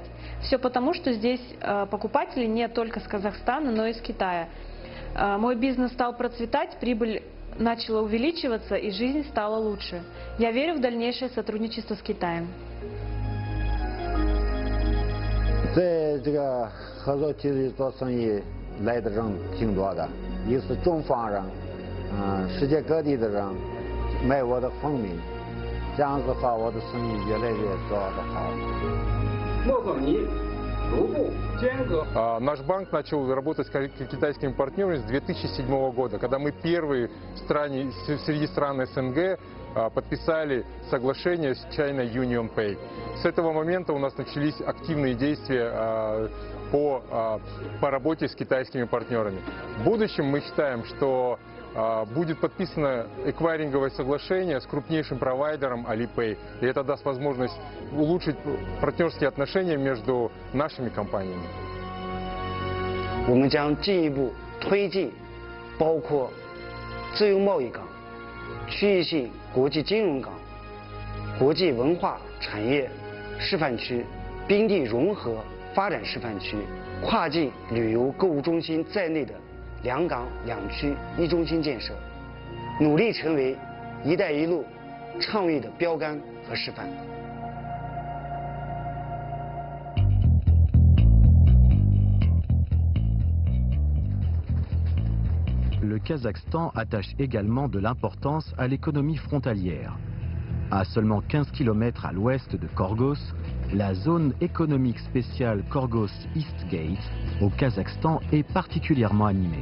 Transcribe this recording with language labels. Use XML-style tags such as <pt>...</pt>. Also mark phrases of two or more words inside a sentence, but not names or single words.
<ru>Все потому, что здесь покупатели не только с Казахстана, но и с Китая. Мой бизнес стал процветать, прибыль начала увеличиваться и жизнь стала лучше. Я верю в дальнейшее сотрудничество с Китаем.</ru> <zh>在这个合作区里做生意来的人挺多的，也是中方人，世界各地的人买我的蜂蜜，这样子的话我的生意越来越做得好。莫总尼。</zh> <ru>Наш банк начал работать с китайскими партнерами с 2007 года, когда мы первые среди стран СНГ подписали соглашение с China Union Pay. С этого момента у нас начались активные действия по работе с китайскими партнерами. В будущем мы считаем, что будет подписано эквайринговое соглашение с крупнейшим провайдером Alipay, и это даст возможность улучшить партнерские отношения между нашими компаниями.</ru> <zh>我们将进一步推进包括自由贸易港、 区域性国际金融港、国际文化产业示范区、滨地融合发展示范区、跨境旅游购物中心在内的2港2区1中心建设，努力成为“一带一路”倡议的标杆和示范。</zh> <fr>Le Kazakhstan attache également de l'importance à l'économie frontalière. À seulement 15 km à l'ouest de Korgos, la zone économique spéciale Korgos East Gate au Kazakhstan est particulièrement animée.</fr>